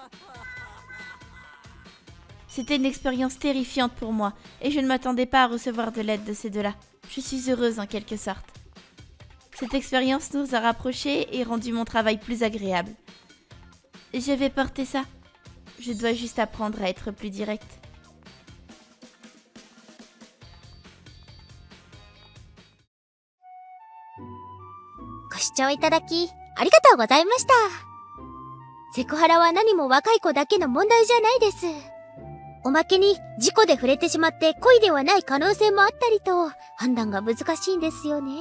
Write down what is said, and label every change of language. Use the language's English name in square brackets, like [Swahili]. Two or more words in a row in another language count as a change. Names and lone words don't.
[French] C'était une expérience terrifiante pour moi, et je ne m'attendais pas à recevoir de l'aide de ces deux-là. Je suis heureuse en quelque sorte. Cette expérience nous a rapprochés et rendu mon travail plus agréable. Je vais porter ça. Je dois juste apprendre à être plus directe. [Japanese] ご視聴いただき、ありがとうございました。セクハラは何も若い子だけの問題じゃないです。おまけに、事故で触れてしまって故意ではない可能性もあったりと、判断が難しいんですよね。